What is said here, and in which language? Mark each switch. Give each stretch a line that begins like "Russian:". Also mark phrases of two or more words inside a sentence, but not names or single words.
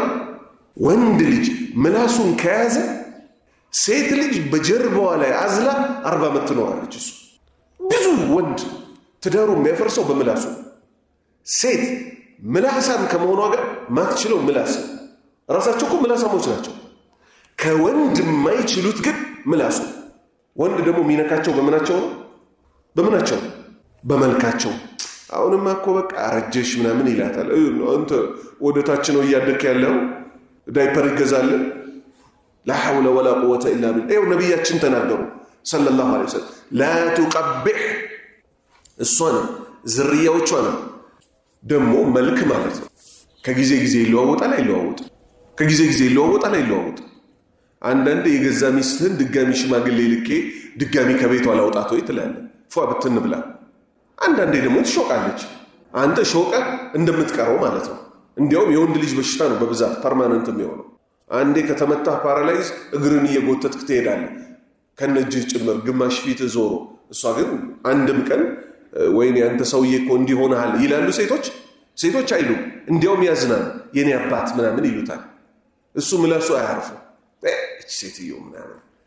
Amharic: ወንድ ልጅ ምላሱን ከያዘ ሴት ልጅ በጀርባዋ ላይ አዝላ 40 ዓመት ትኖራለች። እሱ ብዙ ወንድ ትዳሩ የሚያፈርሰው በምላሱ። ሴት ምላሳም ከመሆኗ ጋር ማትችለው ምላስ። ራሳቸው እኮ ምላሳሞች ናቸው። ከወንድ የማይችሉት ግን ምላሱ። ወንድ ደግሞ የሚነካቸው በምናቸው ነው? በመልካቸው አሁንማ እኮ በቃ አረጀሽ ምናምን ይላታል። አንተ ወደታች ነው እያደክ ያለው ዳይፐር ይገዛል።
Arabic: لا حول ولا قوة إلا بالله
Amharic: ይኸው ነብያችን ተናገሩ
Arabic: صلى الله عليه وسلم لا تقبح
Amharic: እሷን ዝርያዎቿን ደግሞ መልክ ማለት ነው ከጊዜ ጊዜ ይለዋወጣል አይለዋወጥ ከጊዜ ጊዜ ይለዋወጣል አይለዋወጥ አንዳንዴ የገዛ ሚስትህን ድጋሚ ሽማግሌ ልኬ ድጋሚ ከቤቷ ላውጣት ወይ ትላለህ ፏ ብትን ብላ አንዳንዴ ደግሞ ትሾቃለች አንተ ሾቀ እንደምትቀረው ማለት ነው እንዲያውም የወንድ ልጅ በሽታ ነው በብዛት ፐርማነንት የሚሆነው አንዴ ከተመታህ ፓራላይዝ እግርን እየጎተትክ ትሄዳለህ ከነጅህ ጭምር ግማሽ ፊት ዞሮ እሷ ግን አንድም ቀን ወይኔ አንተ ሰውዬ እኮ እንዲሆናል ይላሉ ሴቶች አይሉ እንዲያውም ያዝናል የኔ አባት ምናምን ይሉታል እሱ ምላሱ አያርፉ እቺ ሴትዮ ምናምን